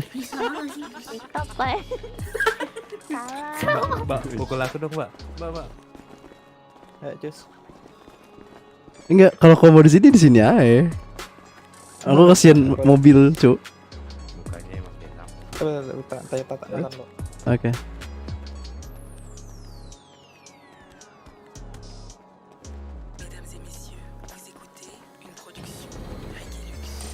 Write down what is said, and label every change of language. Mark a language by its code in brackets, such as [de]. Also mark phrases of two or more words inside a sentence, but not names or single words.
[id] Apa ya? Salah. Mbak, pukul aku dong, Mbak. Mbak. Ayo cus. Enggak, kalau kau mau di sini aja. Aku kasihan mobil, cuk. Mukanya emang kayak kamu. Tanya tangan lo. Oke. [fr] Mesdames et messieurs, vous écoutez une production Regilux.